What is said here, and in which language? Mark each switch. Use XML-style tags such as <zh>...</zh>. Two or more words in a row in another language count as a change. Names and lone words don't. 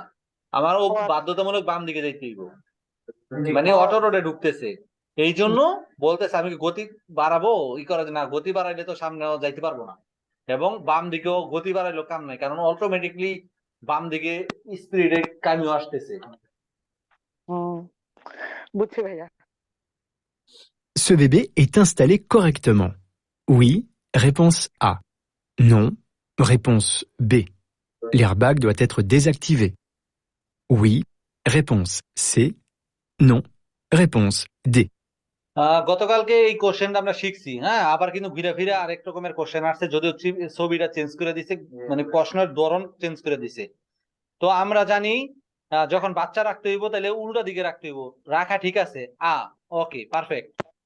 <bn>আমার ও বাধ্যতামূলক বাম দিকে যাইতে হইব, মানে অটো রোডে ঢুকতেছে, এই জন্য বলতেছে আমি কি গতি বাড়াবো ই করা না, গতি বাড়াইলে তো সামনে যাইতে পারবো না, এবং বাম দিকেও গতি বাড়াইলেও কাম নাই, কারণ অটোমেটিকলি বাম দিকে স্পিডে কামিও আসতেছে। বুঝছি ভাইয়া।</bn> <fr>Ce bébé est installé correctement. Oui, réponse A. Non, réponse B. L'airbag doit être désactivé. Oui, réponse C. Non, réponse D.</fr> <bn>গতকালকে এই কোশ্চেনটা আমরা শিখছি, হ্যাঁ, আবার কিন্তু ঘুরে ফিরে আরেক রকমের কোশ্চেন আসছে, যদিও ছবিটা চেঞ্জ করে দিছে, মানে প্রশ্নের ধরন চেঞ্জ করে দিছে। তো আমরা জানি যখন বাচ্চা রাখতে হইব তাহলে উল্টা দিকে রাখতে হইব, রাখা ঠিক আছে,</bn> <en>okay perfect.</en>